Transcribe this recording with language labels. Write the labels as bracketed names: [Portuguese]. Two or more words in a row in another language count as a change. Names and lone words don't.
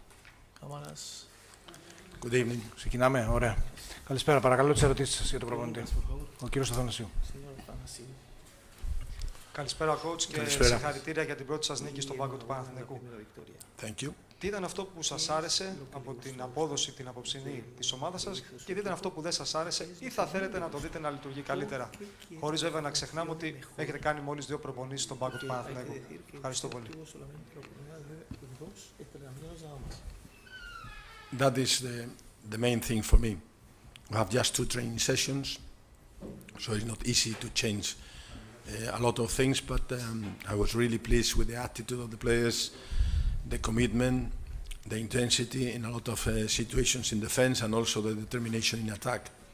[Greek] Κάμερας. [English] Good evening. [Greek] Ξεκινάμε. Ωραία. Καλησπέρα. Παρακαλώ τις ερωτήσεις σας για τον προπονητή. Ο κύριος Αθανασίου. Καλησπέρα, coach, και συγχαρητήρια για την πρώτη σας νίκη στον πάγκο του Παναθηναϊκού. [English] Thank you. [Greek] Τι ήταν αυτό που σας άρεσε από την απόδοση την απόψινή της ομάδας σας και τι ήταν αυτό που δεν σας άρεσε ή θα θέλετε να το δείτε να λειτουργεί καλύτερα? Χωρίς βέβαια να ξεχνάμε ότι έχετε κάνει μόλις 2 προπονήσεις στον πάγκο του Παναθηναϊκού. Ευχαριστώ πολύ. [English] That is the main thing for me. We have just 2 training sessions, so it's not easy to change a lot of things, but I was really pleased with the attitude of the players, the commitment, the intensity in a lot of situations in defense, and also the determination in attack.